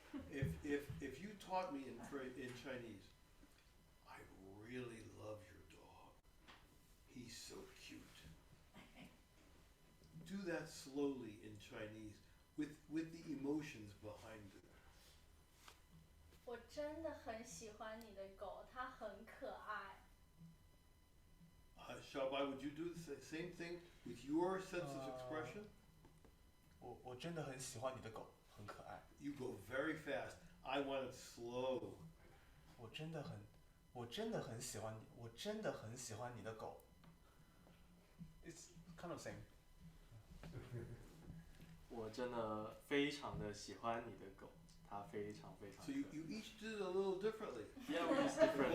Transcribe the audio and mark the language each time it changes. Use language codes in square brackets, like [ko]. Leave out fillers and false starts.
[en] If you taught me in Chinese, I really love your dog. He's so cute. Do that slowly in Chinese with the emotions behind it. [zh] 我真的很喜欢你的狗，它很可爱。 [en] Shaobai, would you do the same thing with your sense of expression? [zh] 我真的很喜欢你的狗，很可爱。 [en] You go very fast. I want it slow. [zh] 我真的很喜欢你的狗。 [en] It's kind of same. [zh] 我真的非常的喜欢你的狗，它非常非常。 [en] So you each did it a little differently. Yeah, we're just different.